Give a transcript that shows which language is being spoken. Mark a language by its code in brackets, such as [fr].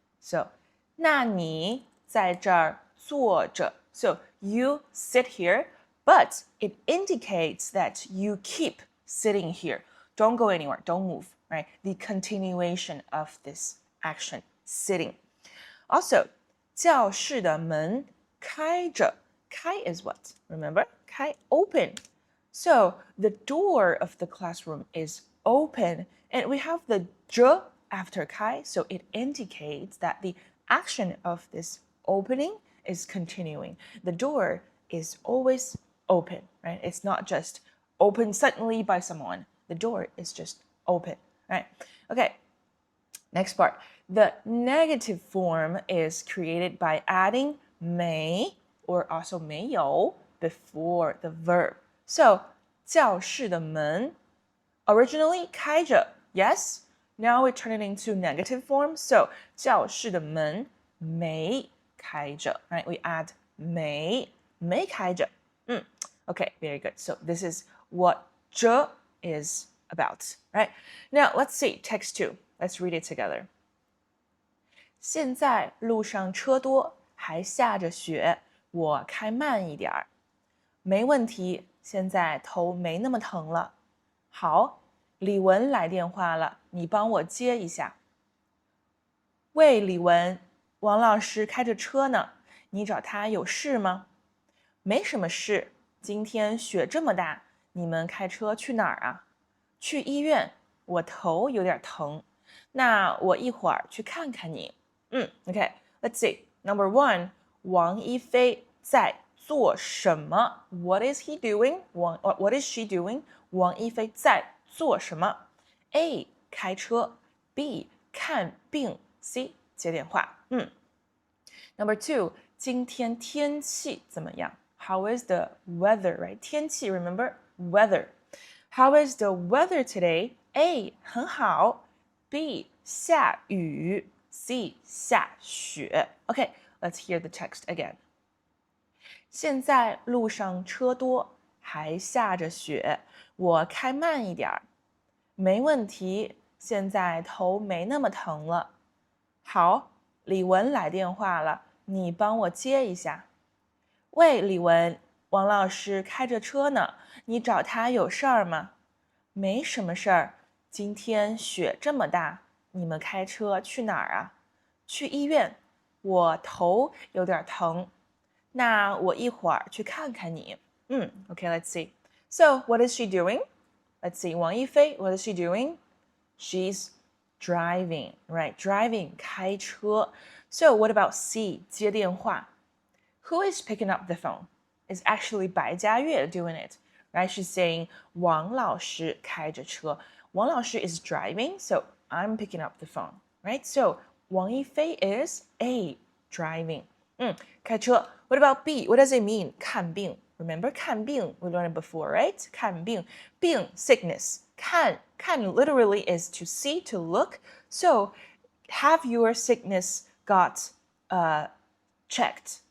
[en] So [zh] 那你在这儿坐着. [en] So you sit here but it indicates that you keep sitting here. Don't go anywhere. Don't move, right? The continuation of this action, sitting. Also, [zh] 教室的门开着。 [en] 开 is what? Remember? 开 open. So the door of the classroom is open, and we have the 着 after 开, so it indicates that the action of this opening is continuing. The door is always open, right? It's not just open suddenly by someone. The door is just open, right? Okay, next part. The negative form is created by adding 没 or also 没有 before the verb. So, [zh] 教室的门 [en] originally 开着 yes. Now we turn it into negative form. So, [zh] 教室的门没开着 [en] right? We add 没开着 Okay, very good. So, this is what 着 is about, right? Now, let's see text 2. Let's read it together. [zh] 现在路上车多，还下着雪，我开慢一点儿。没问题，现在头没那么疼了。好，李文来电话了，你帮我接一下。喂，李文，王老师开着车呢，你找他有事吗？没什么事，今天雪这么大，你们开车去哪儿啊？去医院，我头有点疼。那我一会儿去看看你。 [en] Okay, let's see. Number 1, [zh] 王一飞在做什么 [en] What is he doing? What is she doing? [zh] 王一飞在做什么 A, 开车 B, 看病 C, 接电话Number 2, 今天天气怎么样 [en] How is the weather, right? 天气 remember? Weather. How is the weather today? A, 很好 B, 下雨C, 下雪 Okay, let's hear the text again. [zh] 现在路上车多，还下着雪，我开慢一点儿。没问题，现在头没那么疼了。好，李文来电话了，你帮我接一下。喂，李文，王老师开着车呢，你找他有事儿吗？没什么事儿，今天雪这么大，你们开车去哪儿啊？去医院，我头有点疼。那我一会儿去看看你。 [en] Okay, let's see. So, what is she doing? Let's see. 王一菲, what is she doing? She's driving, right? Driving, 开车.So, what about C, 接电话? Who is picking up the phone? It's actually 白嘉悦 doing it, right? She's saying [zh] 王老师开着车。 [en] 王老师 is driving, so I'm picking up the phone, right? So, 王一菲 is A, driving. 开车.What about B? What does it mean? 看病. Remember 看病? We learned it before, right? 看病.病, sickness. 看 literally is to see, to look. So, have your sickness got checked?